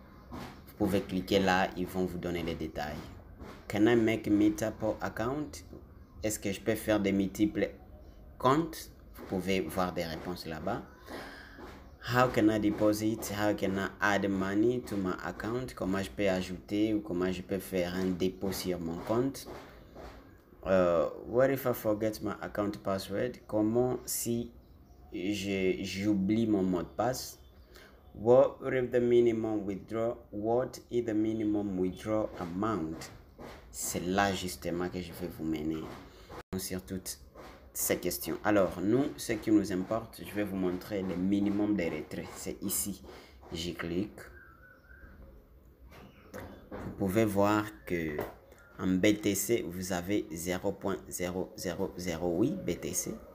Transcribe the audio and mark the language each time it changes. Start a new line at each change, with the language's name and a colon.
French: Vous pouvez cliquer là, ils vont vous donner les détails.
English: Can I make multiple account?
French: Est-ce que je peux faire des multiples comptes? Vous pouvez voir des réponses là-bas.
English: How can I deposit? How can I add money to my account?
French: Comment je peux ajouter ou comment je peux faire un dépôt sur mon compte?
English: What if I forget my account password?
French: Comment si j'oublie mon mot de passe?
English: What if the minimum withdraw? What is the minimum withdraw amount?
French: C'est là justement que je vais vous mener sur toutes ces questions. Alors, nous, ce qui nous importe, je vais vous montrer le minimum de retrait. C'est ici. J'y clique. Vous pouvez voir que en BTC, vous avez 0.0008 BTC.